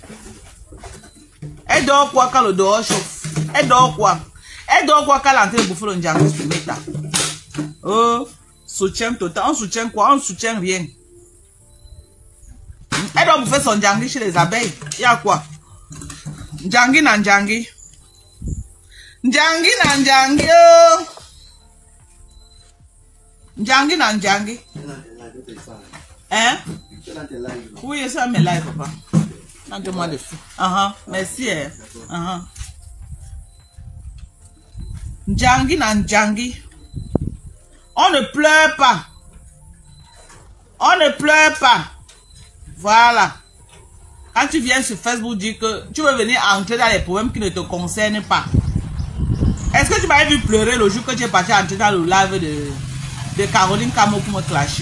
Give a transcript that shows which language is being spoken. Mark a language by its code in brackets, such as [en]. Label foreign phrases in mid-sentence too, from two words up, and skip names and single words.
[fr] Elle dort quoi quand le dehors chauffe? Elle dort quoi? Elle dort quoi quand elle est en train de bouffer le ndjango sur Meta? Oh, soutien total. On soutient quoi? On soutient rien. Elle doit bouffer son ndjango chez les abeilles. Il y a quoi? [ln] Ndjangi na ndjangi. Ndjangi na ndjangi. Ndjangi na ndjangi. [fr] Hein? Oui, ça me live, papa. Tente-moi le fou. Merci. [ln] Ndjangi na ndjangi. [fr] On ne pleure pas. On ne pleure pas. Voilà. Quand tu viens sur Facebook dire que tu veux venir entrer dans les problèmes qui ne te concernent pas. Est-ce que tu m'avais vu pleurer le jour que tu es parti entrer dans le live de Caroline Camo pour me clasher?